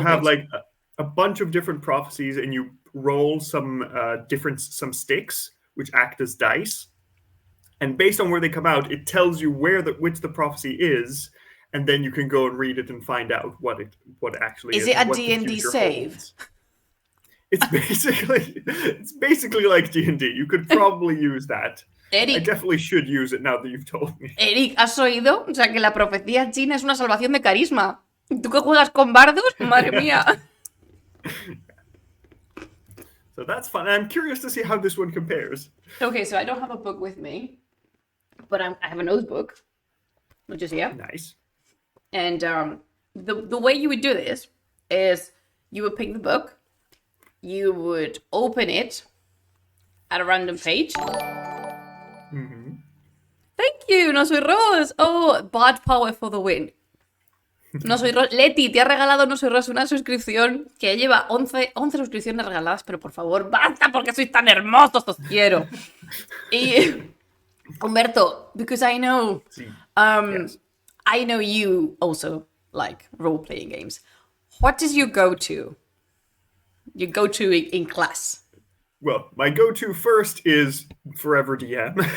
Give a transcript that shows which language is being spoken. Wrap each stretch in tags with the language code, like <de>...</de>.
<en>have like a bunch of different prophecies, and you roll some sticks which act as dice, and based on where they come out, it tells you which the prophecy is, and then you can go and read it and find out what actually is. Is it a D&D save? Holds. It's basically like D&D. You could probably use that. Eric, I definitely should use it now that you've told me.</en> <es>Eric, ¿has oído? O sea, que la profecía china es una salvación de carisma. ¿Tú que juegas con bardos? Madre mía.</es> <en>So that's fun. I'm curious to see how this one compares. Okay, so I don't have a book with me, but I have a notebook, which is here. Nice. And the way you would do this is you would pick the book, you would open it at a random page. Mm-hmm. Thank you, no soy Ross. Oh, bad power for the win. No soy Ross.</en> <es>Leti, te ha regalado No soy Ross una suscripción que lleva 11 suscripciones regaladas, pero por favor, basta porque sois tan hermosos, os quiero.</es> <en>Y Humberto, because I know, yes. I know you also like role-playing games. What is your go-to? Your go-to in class? Well, my go-to first is Forever DM.</en>